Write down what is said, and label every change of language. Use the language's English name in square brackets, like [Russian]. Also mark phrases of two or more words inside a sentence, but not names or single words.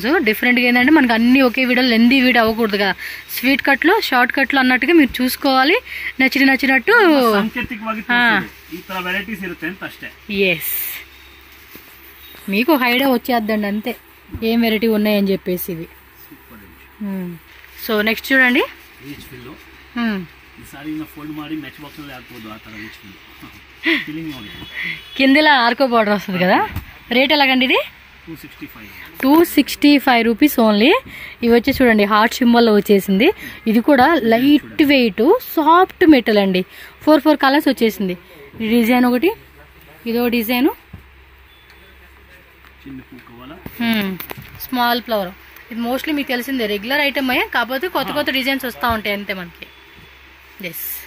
[Telugu] డిఫరెంట్గా ఏంటంటే మనకి అన్ని ఒకే వీడియో [English] lengthy video [Telugu] అవ్వకూడదు కదా, స్వీట్ కట్లు షార్ట్ కట్లు అన్నట్టుగా మీరు చూసుకోవాలి, నచ్చినట్టు. ఎస్, మీకు ఒక ఐడియా వచ్చేద్దండి అంతే ఏం వెరైటీ ఉన్నాయని చెప్పేసి. ఇవి [English] so next [Telugu] చూడండి [English] rich fill [Kannada] ಈ ಸಾರಿ ಫೋಲ್ಡ್ ಮಾಡಿ [English] match box [Kannada] ಅಲ್ಲಿ ಹಾಕಬಹುದು ಆ ತರ [English] rich fill filling [Kannada] ನೋಡಿ [Telugu] కిందలా ఆర్కో బార్డర్ వస్తుంది కదా రేట్ ఎలాగండి ఇది 265 రూపీస్ ఓన్లీ ఇవి వచ్చి చూడండి హార్ట్ సింబల్లో వచ్చేసింది ఇది కూడా [English] light weight soft metal [Telugu] అండి 4 కలర్స్ వచ్చేసింది ఈ డిజైన్ ఒకటి ఇదో డిజైన్ [English] small flower [Telugu] ఇది మోస్ట్లీ మీకు తెలిసిందే [English] regular item [Telugu] అయ్యే కాకపోతే కొత్త కొత్త డిజైన్స్ వస్తూ ఉంటాయి అంతే మనకి ఎస్